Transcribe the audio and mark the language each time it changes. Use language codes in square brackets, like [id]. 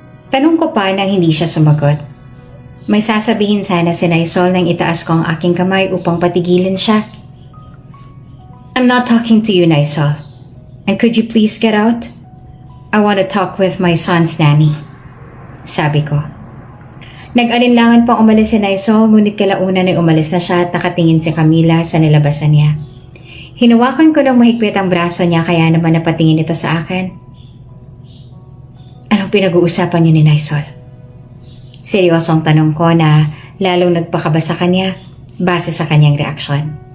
[tl] Tanong ko pa nang hindi siya sumagot. May sasabihin sana si Naisol nang itaas ko ang aking kamay upang patigilin siya. [en] I'm not talking to you, Naisol. And could you please get out? I want to talk with my son's nanny. [tl] Sabi ko. Nag-alinlangan pang umalis si Naisol ngunit kalaunan ay umalis na siya at nakatingin si Camila sa nilabasan niya. Hinawakan ko ng mahigpit ang braso niya kaya naman napatingin ito sa akin. Anong pinag-uusapan niyo ni Naisol? Seryosong tanong ko na lalong nagpakaba sa kanya base sa kanyang reaksyon.